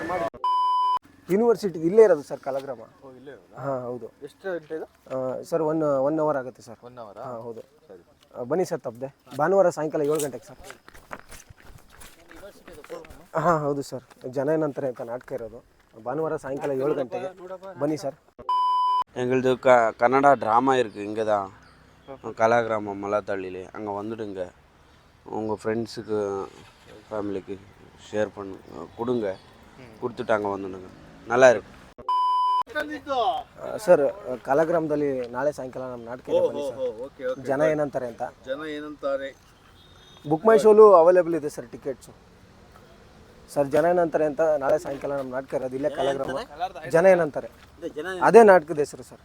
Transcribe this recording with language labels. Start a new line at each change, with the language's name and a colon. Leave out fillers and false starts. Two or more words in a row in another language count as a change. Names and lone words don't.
Kannada: ಯೂನಿವರ್ಸಿಟಿ ಇಲ್ಲೇ ಇರೋದು ಸರ್, ಕಲಾಗ್ರಾಮ. ಹಾಂ ಹೌದು. ಎಷ್ಟು ಗಂಟೆ ಇದು ಸರ್? 1 ಅವರ್ ಆಗುತ್ತೆ ಸರ್. 1 ಅವರ್? ಹಾಂ ಹೌದು. ಬನ್ನಿ ಸರ್, ತಪ್ಪದೆ ಭಾನುವಾರ ಸಾಯಂಕಾಲ 7 ಗಂಟೆಗೆ ಸರ್. ಹಾಂ ಹೌದು ಸರ್. ಜನ ಏನಂತಾರೆ ಅಂತ ನಾಟಕ ಇರೋದು ಭಾನುವಾರ ಸಾಯಂಕಾಲ 7 ಗಂಟೆಗೆ, ಬನ್ನಿ ಸರ್.
Tamil: எங்களுது கன்னடா ட்ராமா இருக்குது இங்கே தான் கலாகிராமம் மல்லாத்தள்ளியிலே. அங்கே வந்துடுங்க, உங்கள் ஃப்ரெண்ட்ஸுக்கு ஃபேமிலிக்கு ஷேர் கொடுங்க, கொடுத்துட்டு அங்கே வந்துடுங்க, நல்லா இருக்கு
Kannada: ಸರ್. ಕಲಾಗ್ರಾಮದಲ್ಲಿ ನಾಳೆ ಸಾಯಂಕಾಲ ನಮ್ಮ ನಾಟಕ ಇದೆ, ಬನ್ನಿ ಸರ್. ಜನ ಏನಂತಾರೆ ಅಂತ. ಜನ ಏನಂತಾರೆ. ಬುಕ್ ಮೈ ಶೋಲು ಅವೈಲೇಬಲ್ ಇದೆ ಸರ್ ಟಿಕೆಟ್ಸು. ಸರ್ ಜನ ಏನಂತಾರೆ ಅಂತ ನಾಳೆ ಸಾಯಂಕಾಲ ನಮ್ಮ ನಾಟಕ ಇರೋದು ಇಲ್ಲೇ ಕಲಾಗ್ರಾಮ. ಜನ ಏನಂತಾರೆ, ಅದೇ ನಾಟಕದ ಹೆಸರು ಸರ್.